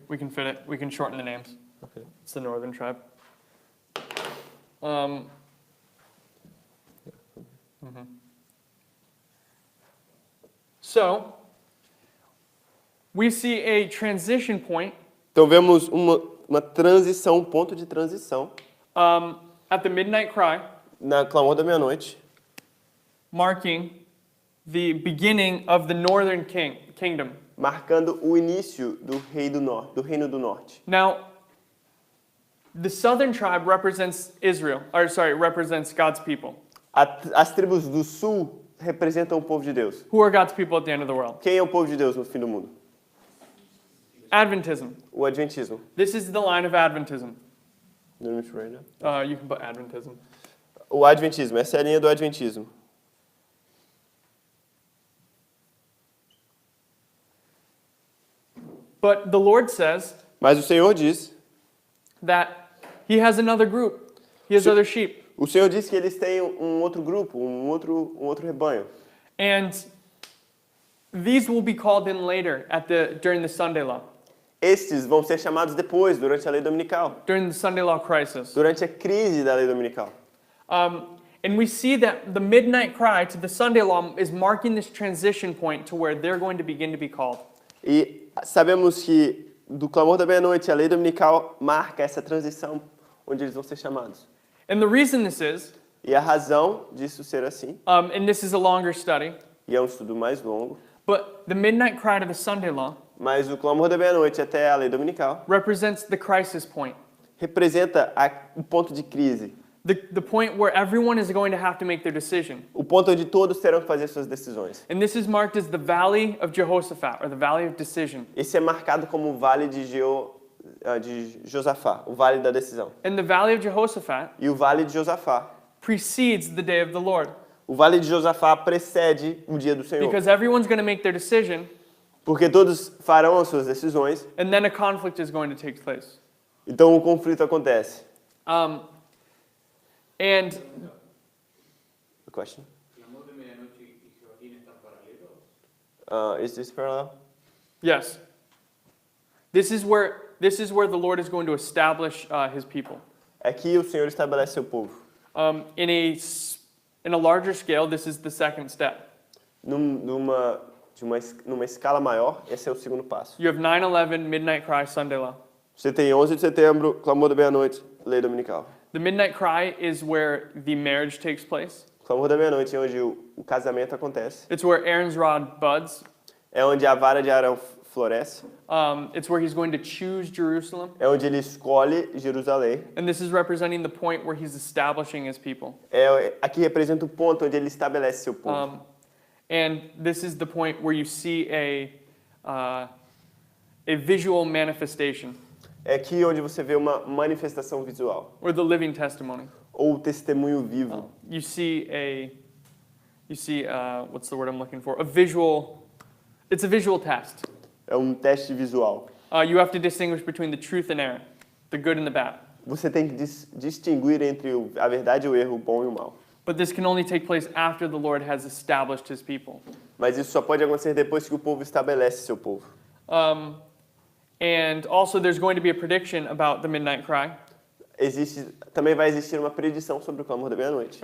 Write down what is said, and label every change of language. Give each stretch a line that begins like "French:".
English: We can fit it. We can shorten the names. Okay. It's the northern tribe. So, we see a transition point
Portuguese: Então vemos uma transição, um ponto de transição
English: at the midnight cry,
Portuguese: na clamor da meia-noite,
English: marking the beginning of the northern kingdom.
Portuguese: marcando o início do Reino do Norte.
English: Now, the southern tribe represents represents God's people.
Portuguese: As tribos do sul representam o povo de Deus.
English: Who are God's people at the end of the world?
Portuguese: Quem é o povo de Deus no fim do mundo?
English: Adventism.
Portuguese: O Adventismo.
English: This is the line of Adventism. You can put Adventism.
Portuguese: O Adventismo, essa é a linha do Adventismo.
English: But the Lord says
Portuguese: Mas o Senhor diz,
English: that He has another group. He has other sheep.
Portuguese: o Senhor diz que eles têm um outro grupo, um outro rebanho.
English: And these will be called in later during the Sunday law,
Portuguese: Estes vão ser chamados depois, durante a lei dominical,
English: during the Sunday law crisis.
Portuguese: durante a crise da lei dominical.
English: And we see that the midnight cry to the Sunday law is marking this transition point to where they're going to begin to be called.
Portuguese: E sabemos que do clamor da meia-noite a lei dominical marca essa transição onde eles vão ser chamados.
English: And the reason this is,
Portuguese: E a razão disso ser assim,
English: and this is a longer study,
Portuguese: e é um estudo mais longo,
English: but the midnight cry to the Sunday law
Portuguese: mas o clamor da meia-noite até a lei dominical
English: represents the crisis point.
Portuguese: representa o ponto de crise,
English: The point where everyone is going to have to make their decision.
Portuguese: o ponto onde todos terão que fazer suas decisões.
English: And this is marked as the Valley of Jehoshaphat, or the Valley of Decision.
Portuguese: Esse é marcado como o Vale de Josafá, o Vale da Decisão.
English: And the Valley of Jehoshaphat
Portuguese: E o Vale de Josafá,
English: precedes the day of the Lord,
Portuguese: o Vale de Josafá precede o dia do Senhor.
English: because everyone's going to make their decision,
Portuguese: Porque todos farão as suas decisões,
English: and then a conflict is going to take place.
Portuguese: então o conflito acontece.
English: And The question?
Spanish: Clamor de medianoche y Joaquín están paralelos.
English: Is this parallel? yes, this is where the Lord is going to establish His people.
Portuguese: Aqui o Senhor estabelece seu povo.
English: In a larger scale, this is the second step.
Portuguese: Numa escala maior, esse é o segundo passo.
English: You have 9/11, Midnight Cry, Sunday Law.
Portuguese: Você tem 11 de setembro, clamor da meia-noite, lei dominical.
English: The Midnight Cry is where the marriage takes place.
Portuguese: Clamor da meia-noite é onde o casamento acontece.
English: It's where Aaron's rod buds.
Portuguese: É onde a vara de Arão floresce.
English: It's where he's going to choose Jerusalem.
Portuguese: É onde ele escolhe Jerusalém.
English: And this is representing the point where he's establishing his people.
Portuguese: Aqui representa o ponto onde ele estabelece seu povo.
English: And this is the point where you see a visual manifestation.
Portuguese: É aqui onde você vê uma manifestação visual.
English: Or the living testimony.
Portuguese: Ou testemunho vivo.
English: You see what's the word I'm looking for? It's a visual test.
Portuguese: É um teste visual.
English: You have to distinguish between the truth and error, the good and the bad.
Portuguese: Você tem que distinguir entre a verdade e o erro, o bom e o mal.
English: But this can only take place after the Lord has established His people.
Portuguese: Mas isso só pode acontecer depois que o povo estabelece seu povo.
English: And also there's going to be a prediction about the midnight cry.
Portuguese: Também vai existir uma predição sobre o clamor da meia-noite.